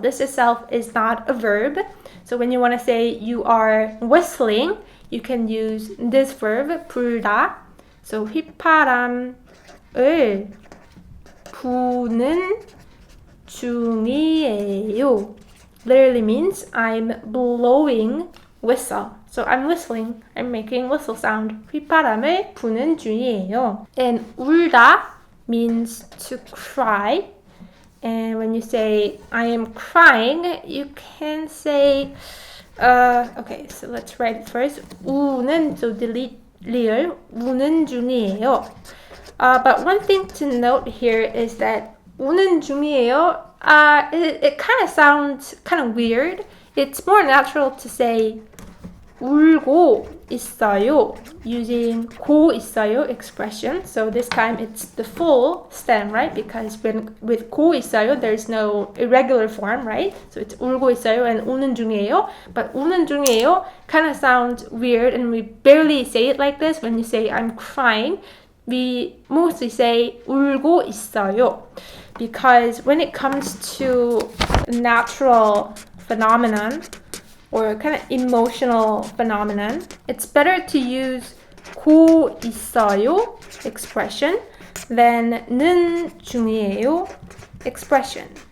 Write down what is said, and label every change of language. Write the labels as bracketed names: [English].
[English] This itself is not a verb. So when you want to say you are whistling, you can use this verb, 불다. So [Korean] 휘파람을 부는 중이에요 [English] literally means I'm blowing whistle. So I'm whistling. I'm making whistle sound. [Korean] 휘파람을 부는 중이에요. [English] And 울다 means to cry. And when you say I am crying, you can say okay, so let's write it first. [Korean] 우는, [English] so delete [Korean] 리을, 우는 중이에요. [English] But one thing to note here is that [Korean] 우는 중이에요, [English] it kind of sounds kind of weird. It's more natural to say [Korean] 울고 있어요 [English] using 고 있어요 expression. So this time it's the full stem, right? Because when with 고 있어요 there's no irregular form, right? So it's [Korean] 울고 있어요 [English] and [Korean] 우는 중이에요. [English] But [Korean] 우는 중이에요 [English] kind of sounds weird, and we barely say it like this. When you say I'm crying, we mostly say [Korean] 울고 있어요, [English] because when it comes to natural phenomenon or kind of emotional phenomenon, it's better to use 고 있어요 expression than 는 중이에요 expression.